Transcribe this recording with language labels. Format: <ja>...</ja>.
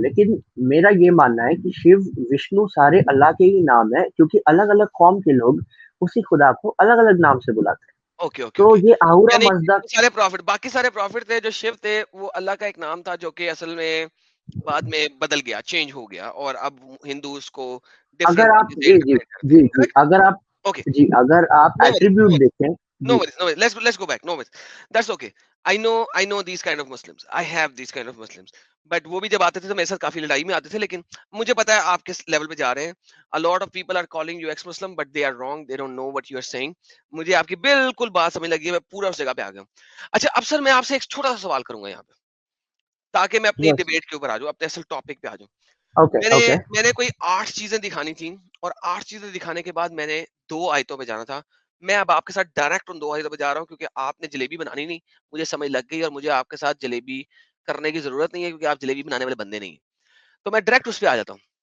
<ur>لیکن میرا یہ ماننا ہے کہ شیو وشنو سارے اللہ کے ہی نام ہے, کیونکہ الگ الگ قوم کے لوگ اسی خدا کو الگ الگ نام سے بلاتے ہیں. تو یہ اہورا مزدا, سارے پروفٹ, باقی سارے پروفٹ تھے جو شیو تھے, وہ اللہ کا ایک نام تھا جو کہ اصل میں بعد میں بدل گیا, چینج ہو گیا, اور اب ہندوز کو اگر آپ اگر آپ اگر آپ ایٹریبیوٹ دیکھیں.</ur> <en>No worries. Let's go back. No worries. That's okay. I know these kind of Muslims. I have these kind of Muslims.</en> <ur>But وہ بھی جب آتے تھے تو میرے ساتھ کافی لڑائی میں آتے تھے, لیکن مجھے پتا ہے آپ کس لیول پہ جا رہے ہیں.</ur> <en>A lot of people are calling you ex-Muslim, but they are wrong. They don't know what you are saying.</en> <ur>مجھے آپ کی بالکل بات سمجھ لگی ہے, میں پورا اس جگہ پہ آ گیا ہوں. اچھا, اب سر میں آپ سے ایک چھوٹا سا سوال کروں گا یہاں پہ, تاکہ میں اپنی ڈیبیٹ کے اوپر آ جاؤں, اپنے اصل ٹاپک پہ آ جاؤں. میں نے کوئی 8 چیزیں دکھانی تھیں, اور 8 چیزیں دکھانے کے بعد میں نے 2 آیتوں پہ جانا تھا. میں اب آپ کے ساتھ ڈائریکٹ ان 2 آیتوں پہ جا رہا ہوں, کیونکہ آپ نے جلیبی بنانی نہیں, مجھے سمجھ لگ گئی, اور مجھے آپ کے ساتھ جلیبی کرنے کی ضرورت نہیں ہے, کیونکہ آپ جلیبی بنانے والے بندے نہیں ہیں. تو میں ڈائریکٹ اس پہ آ جاتا ہوں.</ur>